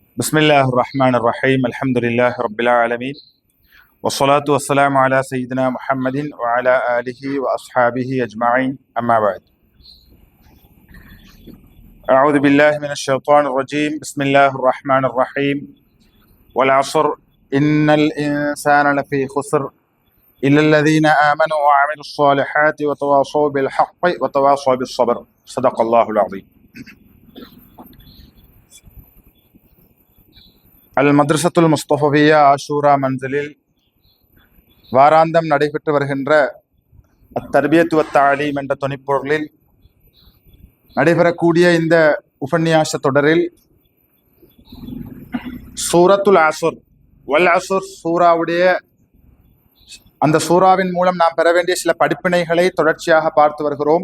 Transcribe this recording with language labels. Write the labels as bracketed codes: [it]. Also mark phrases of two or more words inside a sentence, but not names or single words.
[ar] بسم الله الرحمن الرحيم الحمد لله رب العالمين والصلاة والسلام على سيدنا محمد وعلى آله وأصحابه أجمعين أما بعد أعوذ بالله من الشيطان الرجيم بسم الله الرحمن الرحيم والعصر إن الإنسان لفي خسر إلا الذين آمنوا وعملوا الصالحات وتواصوا بالحق وتواصوا بالصبر صدق الله العظيم [ta] அல் மத்ரசத்துல் முஸ்தஃபவியா ஆஷூரா மன்சிலில் வாராந்தம் நடைபெற்று வருகின்ற [ar] التربية والتعليم [ta] என்ற துணைப்பொருளில் நடைபெறக்கூடிய இந்த உபன்யாச தொடரில் சூரத்துல் அஸ்ர் [ar] والعصر [ta] சூராவுடைய அந்த சூறாவின் மூலம் நாம் பெற வேண்டிய சில படிப்பினைகளை தொடர்ச்சியாக பார்த்து வருகிறோம்.